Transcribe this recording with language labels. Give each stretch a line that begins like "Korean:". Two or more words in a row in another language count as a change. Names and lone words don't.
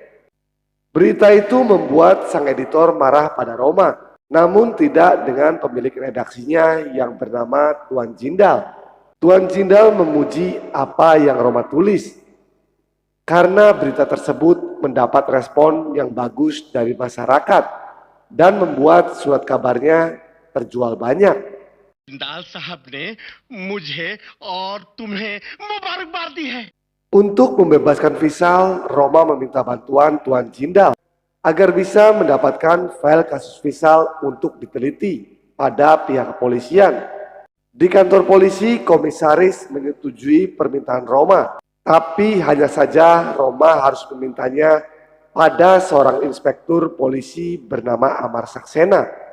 Indonesian: Berita itu membuat sang editor marah pada Roma, namun tidak dengan pemilik redaksinya yang bernama Tuan Jindal. Tuan Jindal memuji apa yang Roma tulis, karena berita tersebut mendapat respon yang bagus dari masyarakat dan membuat surat kabarnya terjual banyak.
Hindi: जिंदाल साहब ने मुझे और तुम्हें मुबारकबाद दी है।
Indonesian: Untuk membebaskan Visal, Roma meminta bantuan Tuan Jindal agar bisa mendapatkan file kasus Visal untuk diteliti pada pihak kepolisian. Di kantor polisi, komisaris menyetujui permintaan Roma, tapi hanya saja Roma harus memintanya pada seorang inspektur polisi bernama Amar Saksena.